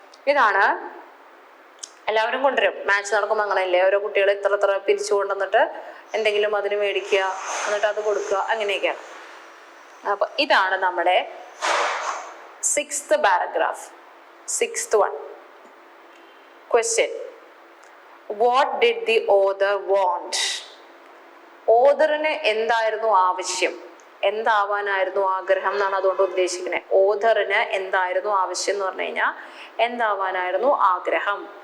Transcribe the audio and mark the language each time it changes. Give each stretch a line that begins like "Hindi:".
Malayalam: ഇതാണ് എല്ലാവരും കൊണ്ടുവരും. മാച്ച് നടക്കുമ്പോൾ അങ്ങനെയല്ലേ, ഓരോ കുട്ടികളെ ഇത്ര പിരിച്ചു കൊണ്ടുവന്നിട്ട് എന്തെങ്കിലും അതിന് മേടിക്കുക, എന്നിട്ട് അത് കൊടുക്കുക, അങ്ങനെയൊക്കെയാണ്. അപ്പൊ ഇതാണ് നമ്മുടെ 6th paragraph.
English: 6th one. Question. What did the author want?
Malayalam: ഓഥറിന് എന്തായിരുന്നു ആവശ്യം, എന്താവാനായിരുന്നു ആഗ്രഹം എന്നാണ് അതുകൊണ്ട് ഉദ്ദേശിക്കുന്നത്. ഓഥറിന് എന്തായിരുന്നു ആവശ്യം എന്ന് പറഞ്ഞു കഴിഞ്ഞാൽ എന്താവാനായിരുന്നു ആഗ്രഹം?